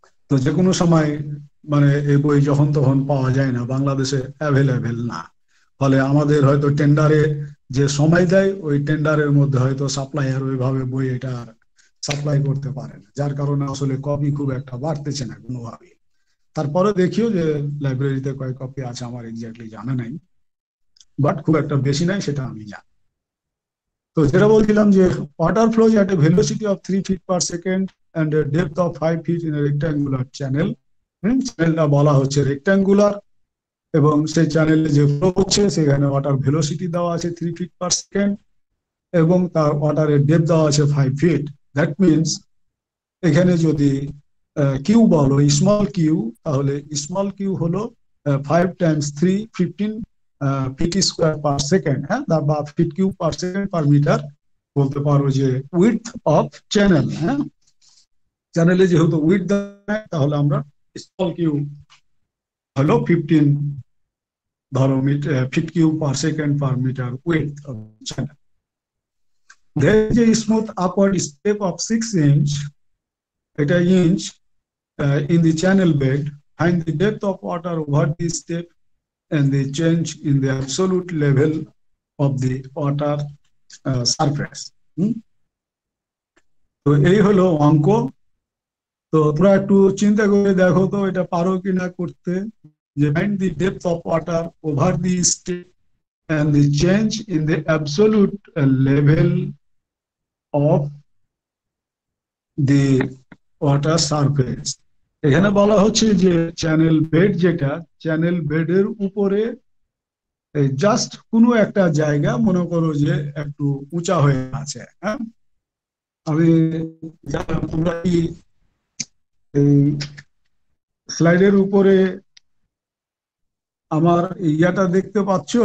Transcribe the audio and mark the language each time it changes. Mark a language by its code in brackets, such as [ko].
[bn] তো যে কোনো সময় মানে এই বই যখন তখন পাওয়া যায় না, বাংলাদেশে অ্যাভেলেবেল না, ফলে আমাদের হয়তো টেন্ডারে যে সময় দেয় ওই টেন্ডারের মধ্যে হয়তো সাপ্লায়ার ওইভাবে বই এটা সাপ্লাই করতে পারে না, যার কারণে আসলে কপি খুব একটা বাড়তেছে না কোনোভাবে। তারপরে দেখিও যে লাইব্রেরিতে কয় কপি আছে আমার এক্স্যাক্টলি জানা নাই, বাট খুব একটা বেশি নাই সেটা আমি জানি। তো যেটা বলছিলাম যে [en] water flows at a velocity of 3 feet per second and a depth of 5 feet in a rectangular channel, [bn] চ্যানেলটা বলা হচ্ছে রেক্ট্যাঙ্গুলার, এবং সেই চ্যানেলে যে ফ্লো হচ্ছে সেখানে ওয়াটার ভেলোসিটি দেওয়া আছে 3 ফিট পার সেকেন্ড, এবং তার ওয়াটারের ডেপথ দেওয়া আছে 5 ফিট। দ্যাট মিনস এখানে যদি কিউ বলো স্মল কিউ, তাহলে স্মল কিউ হলো 5 Times 3 15 fit square per second, হ্যাঁ, বা fit cube per second per metre বলতে পারো যে উইডথ অফ চ্যানেল। হ্যাঁ, চ্যানেলে যেহেতু উইডথ দেয় তাহলে আমরা স্মল কিউ হলো 15 ধরো fit cube per second per metre width of channel. [en] There is a smooth upward step of 6 inch, [bn] এটা inch, [en] in the channel bed. Find the depth of water over this step and the change in the absolute level of the water surface. [bn] তো এই হলো অঙ্ক। তো তোমরা একটু চিন্তা করে দেখো তো এটা পারো কিনা করতে, যে [en] find the depth of water over the step and the change in the absolute level of the water surface. [bn] এখানে বলা হচ্ছে যে চ্যানেল বেড, যেটা চ্যানেল বেডের উপরে জাস্ট কোনো একটা জায়গা মনে করো যে একটু উঁচা হয়ে আছে। হ্যাঁ, আমি তোমরা কি এই স্লাইডের উপরে আমার ইয়াটা দেখতে পাচ্ছ?